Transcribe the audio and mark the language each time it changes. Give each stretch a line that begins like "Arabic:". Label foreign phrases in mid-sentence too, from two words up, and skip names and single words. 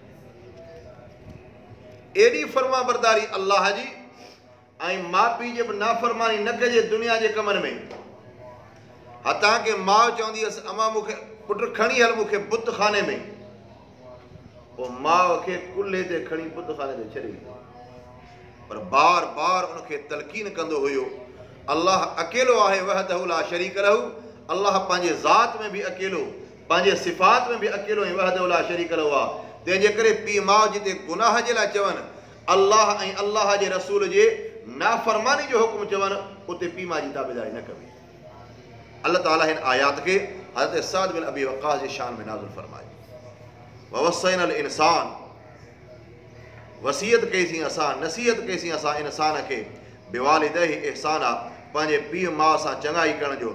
Sindhi: एॾी फर्मा बरदारी अल्लाह जी, ऐं माउ पीउ जे बि नाफ़रमानी न कजे दुनिया जे कमनि में। हथां के माउ चवंदी हुअसि अम्मा मूंखे पुटु खणी हल मूंखे बुत खाने में, पोइ माउ खे कुल्हे ते खणी बुत खाने ते छॾे ईंदो, पर बार बार उनखे तलकीन कंदो हुयो अल्लाह अकेलो आहे,
Arabic: وحده لا شريك له.
Sindhi: अल्लाह पंहिंजे ज़ात में बि अकेलो, पंहिंजे सिफ़ात में बि अकेलो ऐं
Arabic: وحده لا شريك له
Sindhi: आहे। तंहिंजे करे पीउ माउ जिते गुनाह जे लाइ चवनि, अल्लाह ऐं अल्लाह जे रसूल जे नाफ़रमानी जो हुकुम चवनि, उते पीउ माउ जी ताबेदारी न कबी। अल्लाह ताला हिन आयात खे हज़रत साद बिन अबी वक़ास जे शान में नाज़िल फरमाए।
Arabic: ووصينا الإنسان,
Sindhi: वसीयत कईसीं असां, नसीहत कईसीं असां इंसान खे
Arabic: بوالديه إحسانا,
Sindhi: पंहिंजे पीउ माउ सां चङाई करण जो।